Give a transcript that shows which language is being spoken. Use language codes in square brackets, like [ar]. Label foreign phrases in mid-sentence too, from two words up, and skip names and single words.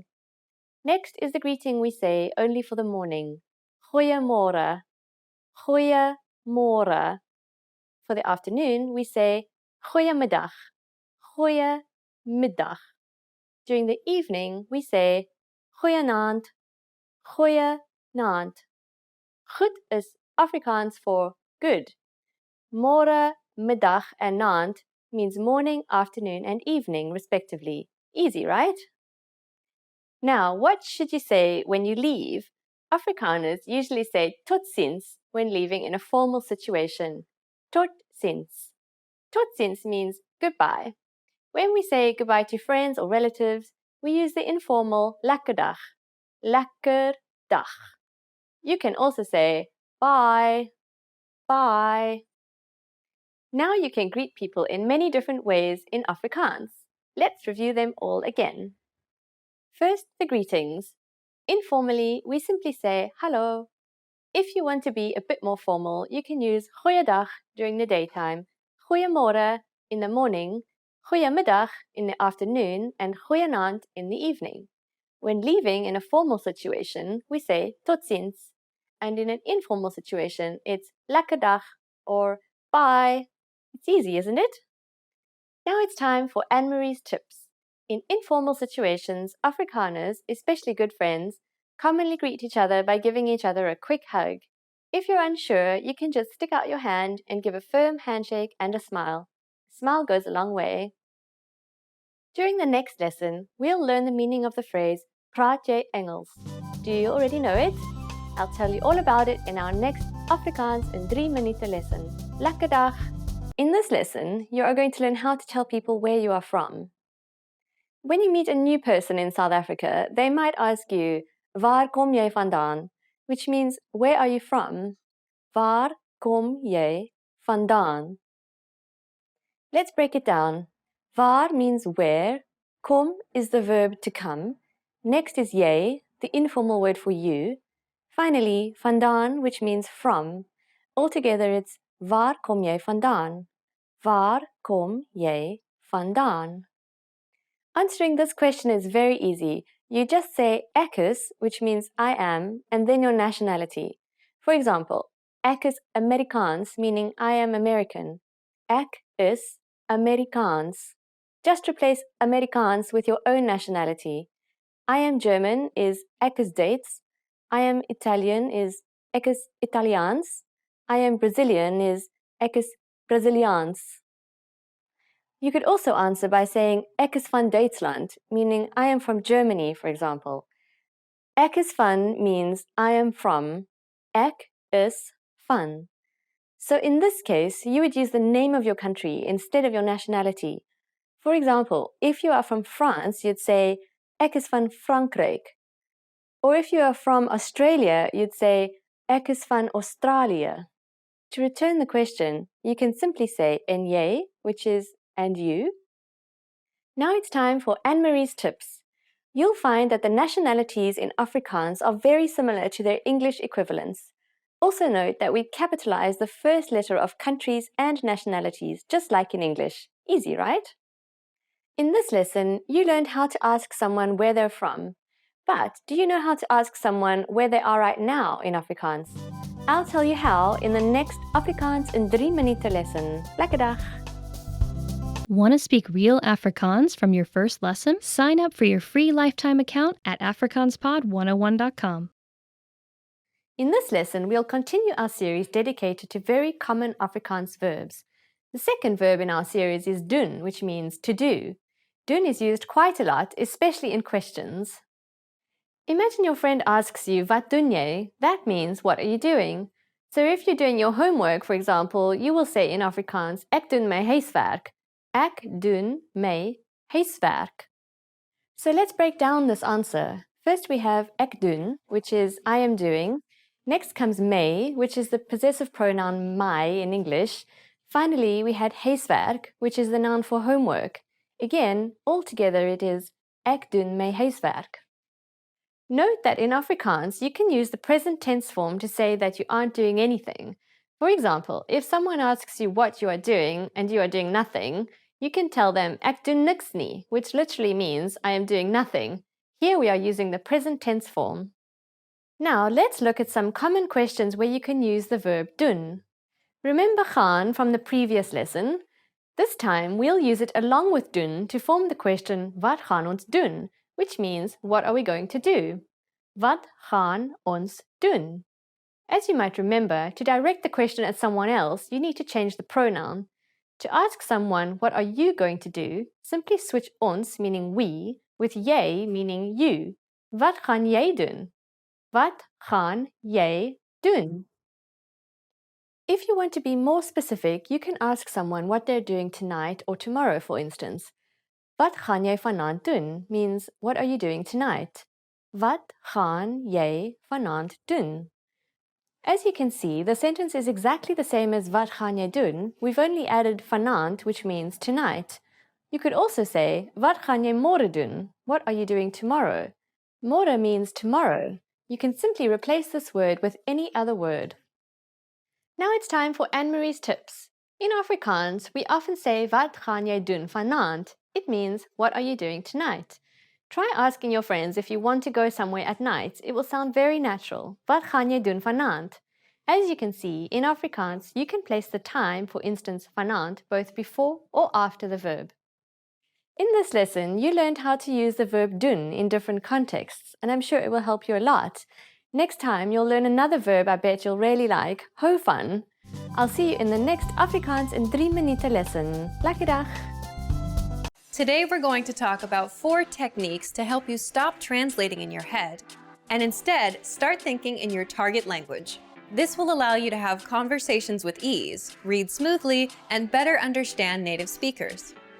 [en] Next is the greeting we say only for the morning. [af] Goeiemorgen. Goeiemorgen. [en] For the afternoon, we say goeiemiddag. [af] Goeiemiddag. [en] During the evening, we say goeienaand. Goeienaand. Goed is Afrikaans for good. [af] Môre, middag, [en] and naand means morning, afternoon, and evening, respectively. Easy, right? Now, what should you say when you leave? Afrikaners usually say [af] tot ziens [en] when leaving in a formal situation. [af] Tot ziens. Tot ziens [en] means goodbye. When we say goodbye to friends or relatives, we use the informal [af] lekker dag. Lekker dag. [en] You can also say bye. Bye. Now you can greet people in many different ways in Afrikaans. Let's review them all again. First, the greetings. Informally, we simply say hallo. If you want to be a bit more formal, you can use goeiedag during the daytime, goeiemorgen in the morning, goeiemiddag in the afternoon, and goeienaand in the evening. When leaving in a formal situation, we say [af] tot ziens. [en] And in an informal situation, it's [af] lekker dag [en] or bye. It's easy, isn't it? Now it's time for Anne-Marie's tips. In informal situations, Afrikaners, especially good friends, commonly greet each other by giving each other a quick hug. If you're unsure, you can just stick out your hand and give a firm handshake and a smile. A smile goes a long way. During the next lesson, we'll learn the meaning of the phrase [af] praat jy Engels. [en] Do you already know it? I'll tell you all about it in our next Afrikaans in 3 minute lesson. [af] Lekker dag! [en] In this lesson, you are going to learn how to tell people where you are from. When you meet a new person in South Africa, they might ask you, [af] waar kom jy vandaan? [en] Which means, where are you from? [af] Waar kom jy vandaan? [en] Let's break it down. Waar means where, kom is the verb to come, next is jy, the informal word for you, finally vandaan, which means from. Altogether it's [af] waar kom jy vandaan? Waar kom jy vandaan? [en] Answering this question is very easy. You just say [af] ek is, [en] which means I am, and then your nationality. For example, [af] ek is Amerikaans, [en] meaning I am American. [af] Ek is Amerikaans. [en] Just replace Amerikaans with your own nationality. I am German is [af] ek is Duits. [en] I am Italian is [af] ek is Italiaans. [en] I am Brazilian is [af] ek is Braziliaans. [en] You could also answer by saying [af] ek is van Duitsland, [en] meaning I am from Germany, for example. [af] Ek is van [en] means I am from. [af] Ek is van. [en] So in this case, you would use the name of your country instead of your nationality. For example, if you are from France, you'd say [af] ek is van Frankryk. [en] Or if you are from Australia, you'd say [af] ek is van Australië. [en] To return the question, you can simply say [af] en jy, [en] which is and you. Now it's time for Anne-Marie's tips. You'll find that the nationalities in Afrikaans are very similar to their English equivalents. Also note that we capitalize the first letter of countries and nationalities, just like in English. Easy, right? In this lesson, you learned how to ask someone where they're from. But do you know how to ask someone where they are right now in Afrikaans? I'll tell you how in the next Afrikaans in 3 minute lesson. [af] Lekker dag! [en] Want to speak real Afrikaans from your first lesson? Sign up for your free lifetime account at afrikaanspod101.com. In this lesson, we'll continue our series dedicated to very common Afrikaans verbs. The second verb in our series is doen, which means to do. Doen is used quite a lot, especially in questions. Imagine your friend asks you, [af] wat doen jy? [en] That means, what are you doing? So if you're doing your homework, for example, you will say in Afrikaans, [af] ek doen my huiswerk. Ek doen my huiswerk. [en] So let's break down this answer. First we have [af] ek doen, [en] which is I am doing. Next comes my, which is the possessive pronoun my in English. Finally, we had huiswerk, which is the noun for homework. Again, altogether it is [af] ek doen my huiswerk. [en] Note that in Afrikaans, you can use the present tense form to say that you aren't doing anything. For example, if someone asks you what you are doing and you are doing nothing, you can tell them [af] ek doen niks nie, [en] which literally means I am doing nothing. Here we are using the present tense form. Now let's look at some common questions where you can use the verb doen. Remember gaan from the previous lesson? This time we'll use it along with doen to form the question [af] wat gaan ons doen, [en] which means what are we going to do? [af] Wat gaan ons doen? [en] As you might remember, to direct the question at someone else, you need to change the pronoun. To ask someone what are you going to do, simply switch ons meaning we with jy meaning you. [af] Wat gaan jy doen? Wat gaan jy doen? [en] If you want to be more specific, you can ask someone what they're doing tonight or tomorrow, for instance. [af] Wat gaan jy vanaand doen [en] means what are you doing tonight? [af] Wat gaan jy vanaand doen? [en] As you can see, the sentence is exactly the same as [af] wat gaan jy doen. [en] We've only added vanaand, which means tonight. You could also say, [af] wat gaan jy môre doen? [en] What are you doing tomorrow? Môre means tomorrow. You can simply replace this word with any other word. Now it's time for Anne-Marie's tips. In Afrikaans, we often say, [af] wat gaan jy doen vanaand? [en] It means, what are you doing tonight? Try asking your friends if you want to go somewhere at night. It will sound very natural. [af] Wat gaan jy doen vanaand? [en] As you can see, in Afrikaans, you can place the time, for instance, vanaand, both before or after the verb. In this lesson, you learned how to use the verb doen in different contexts, and I'm sure it will help you a lot. Next time, you'll learn another verb I bet you'll really like, [af] hou van. [en] I'll see you in the next Afrikaans in 3 minuten lesson. [af] Lekker dag! [en] Today we're going to talk about 4 techniques to help you stop translating in your head and instead start thinking in your target language. This will allow you to have conversations with ease, read smoothly, and better understand native speakers.